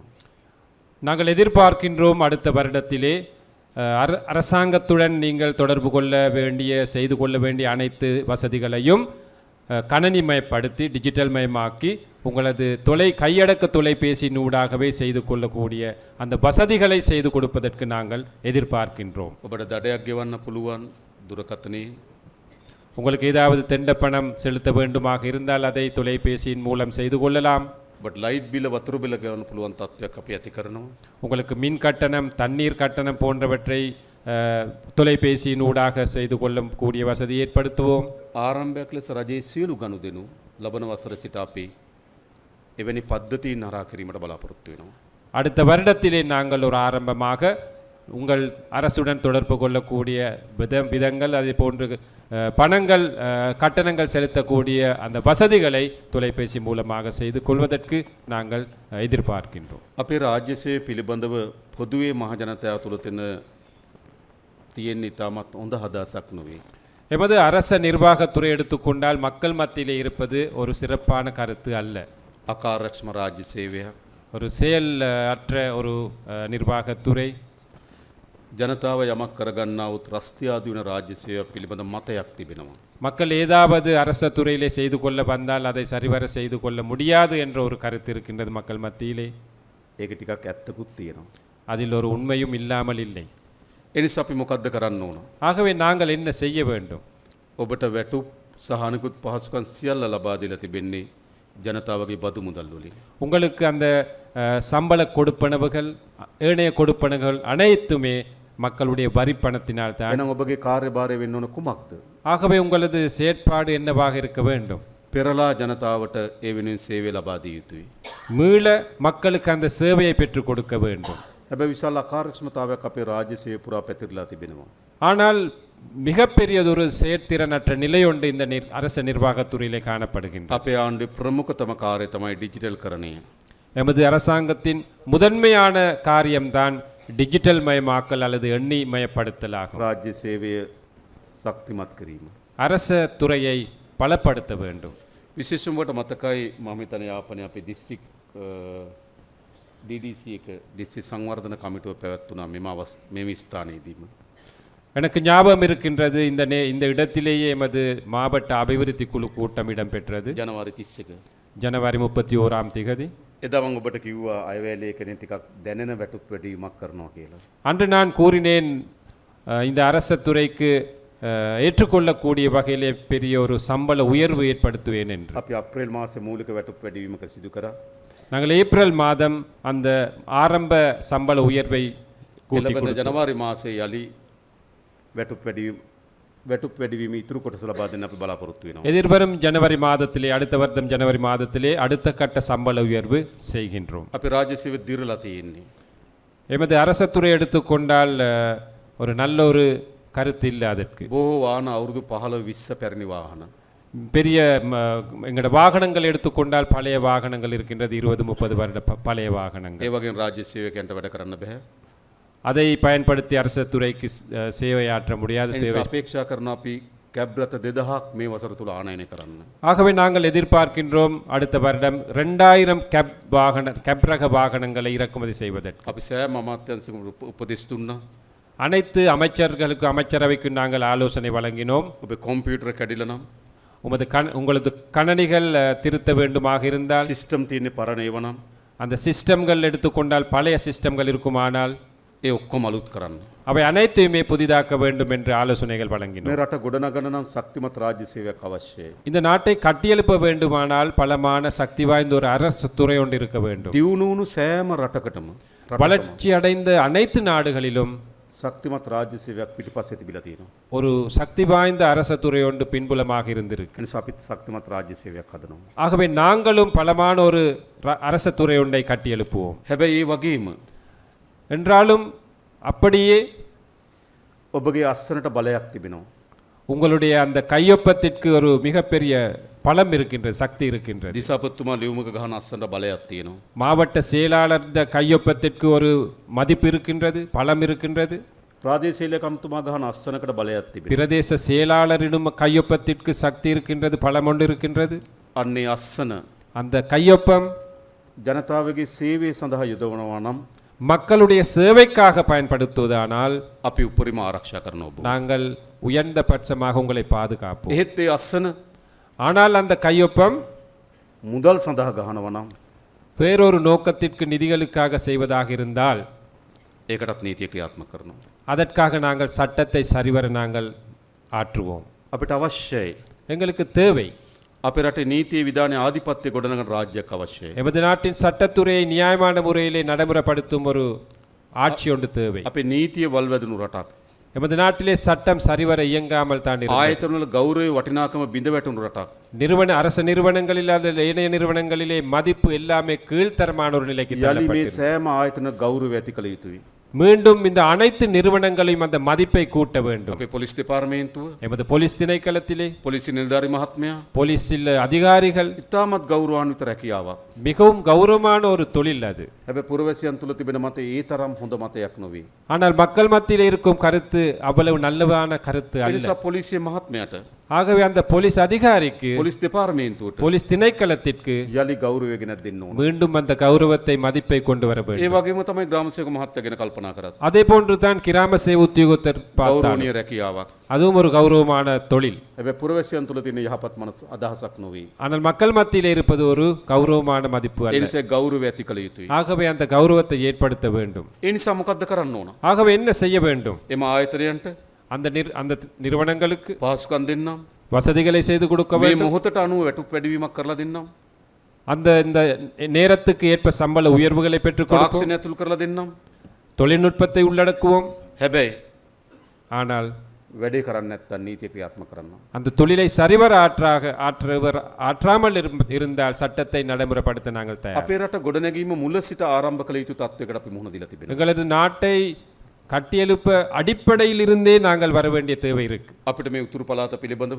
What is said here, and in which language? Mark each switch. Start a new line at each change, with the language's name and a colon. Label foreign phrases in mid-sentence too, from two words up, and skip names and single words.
Tamil: நாங்கள் எதிர்பார்க்கின்றோம் அடுத்த வருடத்திலே அரசாங்கத்துடன் நீங்கள் தொடர்பு கொள்ள வேண்டிய செய்து கொள்ள வேண்டிய அனைத்து வசதிகளையும் கணனிமயப்படுத்தி டிஜிட்டல் மயமாக்கி உங்களது கையடக்க தொலைபேசியினூடாகவே செய்து கொள்ளக்கூடிய அந்த வசதிகளை செய்து கொடுப்பதற்கு நாங்கள் எதிர்பார்க்கின்றோம்.
Sinhala: ඔබට දඩයක් ගෙවන්න පුළුවන් දුරකථනයේ
Tamil: உங்களுக்கு ஏதாவது தெண்டப்பணம் செலுத்த வேண்டுமாக இருந்தால் அதை தொலைபேசியின் மூலம் செய்து கொள்ளலாம்.
Sinhala: ඔබට ලයිට් බිල වතුර බිල ගෙවන්න පුළුවන් තත්ත්වයක් අපි ඇති කරනවා.
Tamil: உங்களுக்கு மின் கட்டணம் தண்ணீர் கட்டணம் போன்றவற்றை தொலைபேசியின் ஊடாக செய்து கொள்ளக்கூடிய வசதி ஏற்படுத்துவோம்.
Sinhala: ආරම්භයක් ලෙස රජයේ සියලු ගනුදෙනු ලබන වසර සිට අපි එවැනි පද්ධතීන් හරහා කිරීමට බලාපොරොත්තු වෙනවා.
Tamil: அடுத்த வருடத்திலே நாங்கள் ஒரு ஆரம்பமாக உங்கள் அரசுடன் தொடர்பு கொள்ளக்கூடிய விதங்கள் அதே போன்று பணங்கள் கட்டணங்கள் செலுத்தக்கூடிய அந்த வசதிகளை தொலைபேசி மூலமாக செய்து கொள்வதற்கு நாங்கள் எதிர்பார்க்கின்றோம்.
Sinhala: අපේ රාජ්‍ය සේවය පිළිබඳව පොදුවේ මහ ජනතාව තුළ තියෙන ඉතාමත් හොඳ හදාසක් නොවේ.
Tamil: எமது அரச நிர்வாகத்துறை எடுத்துக்கொண்டால் மக்கள் மத்தியிலே இருப்பது ஒரு சிறப்பான கருத்து அல்ல.
Sinhala: අකාර්යක්ෂම රාජ්‍ය සේවයක්
Tamil: ஒரு செயல் அற்ற ஒரு நிர்வாகத்துறை
Sinhala: ජනතාව යමක් කරගන්නාවුත් රස්තියාදු වෙන රාජ්‍ය සේවයක් පිළිබඳ මතයක් තිබෙනවා.
Tamil: மக்கள் ஏதாவது அரச துறையிலே செய்து கொள்ள வந்தால் அதை சரிவர செய்து கொள்ள முடியாது என்ற ஒரு கருத்து இருக்கின்றது மக்கள் மத்தியிலே.
Sinhala: ඒක ටිකක් ඇත්තකුත් තියෙනවා.
Tamil: அதில் ஒரு உண்மையும் இல்லாமல் இல்லை.
Sinhala: එනිසා අපි මොකද්ද කරන්න ඕන?
Tamil: ஆகவே நாங்கள் என்ன செய்ய வேண்டும்?
Sinhala: ඔබට වැටුප් සහ අනිකුත් පහසුකම් සියල්ල ලබා දීලා තිබෙන්නේ ජනතාවගේ බදු මුදල් වලින්.
Tamil: உங்களுக்கு அந்த சம்பள கொடுப்பனவுகள் ஏனைய கொடுப்பனவுகள் அனைத்துமே மக்களுடைய வரி பணத்தினால் தான்.
Sinhala: එහෙනම් ඔබගේ කාර්යභාරය වෙන්න ඕන කුමක්ද?
Tamil: ஆகவே உங்களது செயற்பாடு என்னவாக இருக்க வேண்டும்?
Sinhala: පෙරලා ජනතාවට ඒ වෙනුවෙන් සේවය ලබා දිය යුතුයි.
Tamil: மீள மக்களுக்கு அந்த சேவையை பெற்றுக் கொடுக்க வேண்டும்.
Sinhala: හැබැයි විශාල අකාර්යක්ෂමතාවයක් අපේ රාජ්‍ය සේවය පුරා පැතිරලා තිබෙනවා.
Tamil: ஆனால் மிகப்பெரியதொரு செயற்திறனற்ற நிலை ஒன்று இந்த அரச நிர்வாகத்துறையிலே காணப்படுகின்றது.
Sinhala: අපේ ආණ්ඩුවේ ප්‍රමුඛතම කාර්යය තමයි ඩිජිටල් කරණය.
Tamil: எமது அரசாங்கத்தின் முதன்மையான காரியம்தான் டிஜிட்டல் மயமாக்கல் அல்லது எண்ணி மயப்படுத்தல் ஆகும்.
Sinhala: රාජ්‍ය සේවය ශක්තිමත් කිරීම.
Tamil: அரச துறையை பலப்படுத்த வேண்டும்.
Sinhala: විශේෂයෙන්ම මතකයි මම හිතන්නේ යාපනයේ අපේ දිස්ත්‍රික් DDC එක දිස්ත්‍රික් සංවර්ධන කමිටුව පැවැත්වුණා මෙම ස්ථානයේදීම.
Tamil: எனக்கு ஞாபகம் இருக்கின்றது இந்த இடத்திலேயே எமது மாவட்ட அபிவிருத்தி குழு கூட்டம் இடம்பெற்றது.
Sinhala: ජනවාරි 31.
Tamil: ஜனவரி 31ஆம் திகதி.
Sinhala: එදා මම ඔබට කිව්වා අයවැය කෙනෙක් ටිකක් දැනෙන වැටුප් වැඩිවීමක් කරනවා කියලා.
Tamil: அன்று நான் கூறினேன் இந்த அரச துறைக்கு ஏற்றுக்கொள்ளக்கூடிய வகையிலே பெரிய ஒரு சம்பள உயர்வு ஏற்படுத்துவேன் என்று.
Sinhala: අපි අප්‍රේල් මාසේ මූලික වැටුප් වැඩිවීමක සිදු කරා.
Tamil: நாங்கள் ஏப்ரல் மாதம் அந்த ஆரம்ப சம்பள உயர்வை கூட்டி
Sinhala: එළඹෙන
Tamil: கொடுத்தோம்.
Sinhala: ජනවාරි මාසේ යලි වැටුප් වැඩිවීම ඉතුරු කොටස ලබා දෙන්න අපි බලාපොරොත්තු වෙනවා.
Tamil: எதிர்வரும் ஜனவரி மாதத்திலே அடுத்த வருடம் ஜனவரி மாதத்திலே அடுத்த கட்ட சம்பள உயர்வு செய்கின்றோம்.
Sinhala: අපි රාජ්‍ය සේවය දිරලා තියෙන්නේ.
Tamil: எமது அரசத்துறை எடுத்துக்கொண்டால் ஒரு நல்ல ஒரு கருத்து இல்லை அதற்கு.
Sinhala: බොහෝ වාහන අවුරුදු 15 20 පැරණි වාහන.
Tamil: பெரிய எங்களோட வாகனங்கள் எடுத்துக்கொண்டால் பழைய வாகனங்கள் இருக்கின்றது 20-30 வருட பழைய வாகனங்கள்.
Sinhala: ඒ වගේම රාජ්‍ය සේවකයන්ට වැඩ කරන්න බෑ.
Tamil: அதை பயன்படுத்தி அரச துறைக்கு சேவையாற்ற முடியாத
Sinhala: ඒ
Tamil: சேவை.
Sinhala: නිසා අපේක්ෂා කරන අපි කැබ් රථ 2000ක් මේ වසර තුල ආනයනය කරන්න.
Tamil: ஆகவே நாங்கள் எதிர்பார்க்கின்றோம் அடுத்த வருடம் 2000 கேப் ரக வாகனங்களை இறக்குமதி செய்வதற்கு.
Sinhala: අපි සෑම අමාත්‍යංශයකම උපදෙස් දුන්නා.
Tamil: அனைத்து அமைச்சர்களுக்கு அமைச்சரவைக்கு நாங்கள் ஆலோசனை வழங்கினோம்.
Sinhala: ඔබේ කම්පියුටර් කැඩිලා නම්
Tamil: உங்களது கணனிகள் திருத்த வேண்டுமாக இருந்தால்,
Sinhala: සිස්ටම් තියෙන්නේ පරණ ඒවා නම්
Tamil: அந்த சிஸ்டம்கள் எடுத்துக்கொண்டால் பழைய சிஸ்டம்கள் இருக்குமானால்
Sinhala: ඒ ඔක්කොම අලුත් කරන්න.
Tamil: அவை அனைத்தையுமே புதிதாக்க வேண்டும் என்று ஆலோசனைகள் வழங்கினோம்.
Sinhala: මේ රට ගොඩනගන නම් ශක්තිමත් රාජ්‍ය සේවයක් අවශ්‍යයි.
Tamil: இந்த நாட்டை கட்டியெழுப்ப வேண்டுமானால் பலமான சக்தி வாய்ந்த ஒரு அரசு துறை ஒன்று இருக்க வேண்டும்.
Sinhala: දියුණුණු සෑම රටකටම
Tamil: வளர்ச்சி அடைந்த அனைத்து நாடுகளிலும்
Sinhala: ශක්තිමත් රාජ්‍ය සේවයක් පිටිපස්සේ තිබිලා තියෙනවා.
Tamil: ஒரு சக்தி வாய்ந்த அரச துறை ஒன்று பின்புலமாக இருந்திருக்கு.
Sinhala: ඒ නිසා අපිත් ශක්තිමත් රාජ්‍ය සේවයක් හදනවා.
Tamil: ஆகவே நாங்களும் பலமான ஒரு அரச துறை ஒன்றை கட்டி எழுப்புவோம்.
Sinhala: හැබැයි ඒ වගේම
Tamil: என்றாலும் அப்படியே
Sinhala: ඔබගේ අස්සනට බලයක් තිබෙනවා.
Tamil: உங்களுடைய அந்த கையொப்பத்திற்கு ஒரு மிகப்பெரிய பலம் இருக்கின்றது, சக்தி இருக்கின்றது.
Sinhala: දිසාපතිතුමා ලියුමක ගහන අස්සනට බලයක් තියෙනවා.
Tamil: மாவட்ட செயலாளர் கையொப்பத்திற்கு ஒரு மதிப்பு இருக்கின்றது, பலம் இருக்கின்றது.
Sinhala: ප්‍රාදේශීය ලේකම්තුමා ගහන අස්සනකට බලයක් තිබෙනවා.
Tamil: பிரதேச செயலாளரிடம் கையொப்பத்திற்கு சக்தி இருக்கின்றது, பலம் ஒன்று இருக்கின்றது.
Sinhala: අන්නේ අස්සන
Tamil: அந்த கையொப்பம்
Sinhala: ජනතාවගේ සේවය සඳහා යොදවනවා නම්
Tamil: மக்களுடைய சேவைக்காக பயன்படுத்துவதானால்
Sinhala: අපි උපරිම ආරක්ෂා කරන ඔබ.
Tamil: நாங்கள் உயர்ந்த பட்சமாக உங்களை பாதுகாப்போம்.
Sinhala: එහෙත් ඒ අස්සන
Tamil: ஆனால் அந்த கையொப்பம்
Sinhala: මුදල් සඳහා ගහනවා නම්
Tamil: வேறொரு நோக்கத்திற்கு நிதிகளுக்காக செய்வதாக இருந்தால்
Sinhala: ඒකටත් නීතිය ක්‍රියාත්මක කරනවා.
Tamil: அதற்காக நாங்கள் சட்டத்தை சரிவர நாங்கள் ஆற்றுவோம்.
Sinhala: අපිට අවශ්‍යයි
Tamil: எங்களுக்கு தேவை
Sinhala: අපේ රටේ නීතිය විධානයේ ආධිපත්‍ය ගොඩනගන රාජ්‍යයක් අවශ්‍යයි.
Tamil: எமது நாட்டின் சட்டத்துறையை நியாயமான முறையிலே நடைமுறைப்படுத்தும் ஒரு ஆட்சி ஒன்று தேவை.
Sinhala: අපේ නීතිය වල්වැදුණු රටක්.
Tamil: எமது நாட்டிலே சட்டம் சரிவர இயங்காமல் தான் இருக்கிறது.
Sinhala: ආයතනවල ගෞරවය වටිනාකම බිඳ වැටුණු රටක්.
Tamil: அரச நிறுவனங்களில் அல்லது ஏனைய நிறுவனங்களிலே மதிப்பு எல்லாமே கீழ்த்தரமான ஒரு நிலைக்கு
Sinhala: යලි මේ
Tamil: தள்ளப்பட்டிருக்கிறது.
Sinhala: සෑම ආයතන ගෞරවය ඇති කළ යුතුයි.
Tamil: மீண்டும் இந்த அனைத்து நிறுவனங்களையும் அந்த மதிப்பை கூட்ட வேண்டும்.
Sinhala: අපේ පොලිස් දෙපාර්තමේන්තුව,
Tamil: எமது போலீஸ் திணைக்களத்திலே
Sinhala: පොලිසි නිලධාරි මහත්මයා
Tamil: போலீஸில் அதிகாரிகள்
Sinhala: ඉතාමත් ගෞරවාන්විත රැකියාවක්.
Tamil: மிகவும் கௌரவமான ஒரு தொழில் அது.
Sinhala: හැබැයි පුරවැසියන් තුළ තිබෙන මතය ඒ තරම් හොඳ මතයක් නොවේ.
Tamil: ஆனால் மக்கள் மத்தியில் இருக்கும் கருத்து அவ்வளவு நல்லவான கருத்து
Sinhala: ඒ
Tamil: அல்ல.
Sinhala: නිසා පොලිසිය මහත්මයාට,
Tamil: ஆகவே அந்த போலீஸ் அதிகாரிக்கு,
Sinhala: පොලිස් දෙපාර්තමේන්තුවට
Tamil: போலீஸ் திணைக்களத்திற்கு
Sinhala: යලි ගෞරවය ගෙනත් දෙන්න ඕන.
Tamil: மீண்டும் அந்த கௌரவத்தை மதிப்பை கொண்டு வர
Sinhala: ඒ
Tamil: வேண்டும்.
Sinhala: වගේම තමයි ග්‍රාමසේවක මහත්තයා ගැන කල්පනා කරත්.
Tamil: அதே போன்றுதான் கிராம சேவை உத்தியோகத்தர் பார்த்தாலும்
Sinhala: ගෞරවනීය රැකියාවක්.
Tamil: அதுவும் ஒரு கௌரவமான தொழில்.
Sinhala: හැබැයි පුරවැසියන් තුළ තියෙන යහපත් මනස අදහසක් නොවේ.
Tamil: ஆனால் மக்கள் மத்தியில் இருப்பது ஒரு கௌரவமான மதிப்பு
Sinhala: ඒ
Tamil: அல்ல.
Sinhala: නිසා ගෞරවය ඇති කළ යුතුයි.
Tamil: ஆகவே அந்த கௌரவத்தை ஏற்படுத்த வேண்டும்.
Sinhala: ඒ නිසා මොකද්ද කරන්න ඕන?
Tamil: ஆகவே என்ன செய்ய வேண்டும்?
Sinhala: එම ආයතනයන්ට
Tamil: அந்த நிறுவனங்களுக்கு
Sinhala: පහසුකම් දෙන්නම්.
Tamil: வசதிகளை செய்து கொடுக்க
Sinhala: මේ
Tamil: வேண்டும்.
Sinhala: මොහොතට අනුව වැටුප් වැඩිවීමක් කරලා දෙන්නම්.
Tamil: அந்த இந்த நேரத்துக்கு ஏற்ப சம்பள உயர்வுகளை பெற்றுக் கொடுப்போம்.
Sinhala: තාක්ෂණය ඇතුළු කරලා දෙන්නම්.
Tamil: தொழில்நுட்பத்தை உள்ளடக்குவோம்.
Sinhala: හැබැයි
Tamil: ஆனால்
Sinhala: වැඩේ කරන්නේ නැත්නම් නීතිය ක්‍රියාත්මක කරනවා.
Tamil: அந்த தொழிலை சரிவர ஆற்றாமல் இருந்தால் சட்டத்தை நடைமுறைப்படுத்த நாங்கள் தயார்.
Sinhala: අපේ රට ගොඩනැගීම මුල සිට ආරම්භ කළ යුතු තත්ත්වයකට අපි මුහුණ දීලා තිබෙනවා.
Tamil: எங்களது நாட்டை கட்டியெழுப்ப அடிப்படையில் இருந்தே நாங்கள் வர வேண்டிய தேவை இருக்கு.
Sinhala: අපිට මේ උතුරු පළාත පිළිබඳව